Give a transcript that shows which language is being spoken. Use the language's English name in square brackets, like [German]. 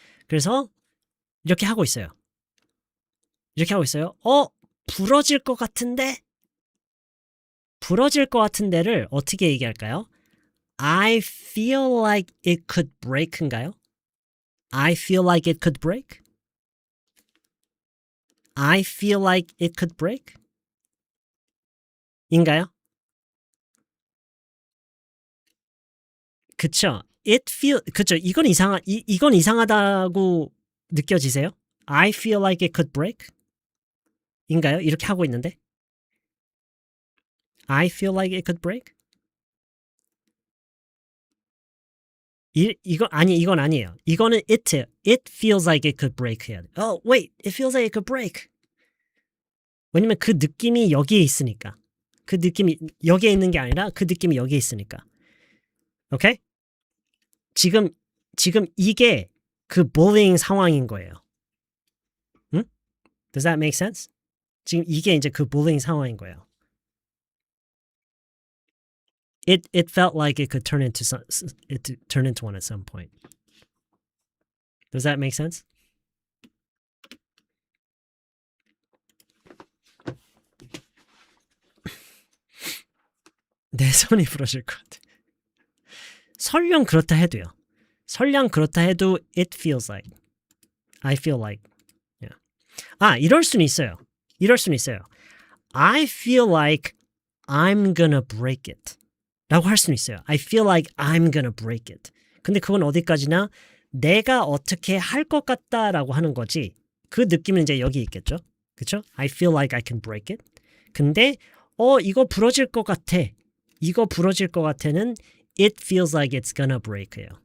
[Korean] 그래서 이렇게 하고 있어요. 이렇게 하고 있어요. 부러질 것 같은데? 부러질 것 같은데를 어떻게 얘기할까요? [English] I feel like it could break인가요? I feel like it could break? I feel like it could break? [Korean] 인가요? 그쵸? 그쵸? 이건 이상하다고 느껴지세요? [English] I feel like it could break? [Korean] 인가요? 이렇게 하고 있는데? [English] I feel like it could break? [Korean] 이건 아니에요. 이거는 [English] it feels like it could break [Korean] 해야 돼. [English] Wait, it feels like it could break. [Korean] 왜냐면 그 느낌이 여기에 있으니까. 그 느낌이 여기에 있는 게 아니라 그 느낌이 여기에 있으니까. 오케이? 지금 이게 그 bullying 상황인 거예요. [English] 응? Does that make sense? [Korean] 지금 이게 이제 그 bullying 상황인 거예요. [English] It felt like it could turn into one at some point. Does that make sense? [Korean] 내 손이 부러질 것 같아. 설령 그렇다 해도요. 설령 그렇다 해도 [English] it feels like. I feel like. Yeah. [Korean] 이럴 수는 있어요. [English] I feel like I'm gonna break it. [Korean] 라고 할 수는 있어요. [English] I feel like I'm gonna break it. [Korean] 근데 그건 어디까지나 내가 어떻게 할 것 같다라고 하는 거지. 그 느낌은 이제 여기 있겠죠. 그쵸? [English] I feel like I can break it. [Korean] 근데 이거 부러질 것 같아. 이거 부러질 것 같아는 [English] it feels like it's gonna break예요.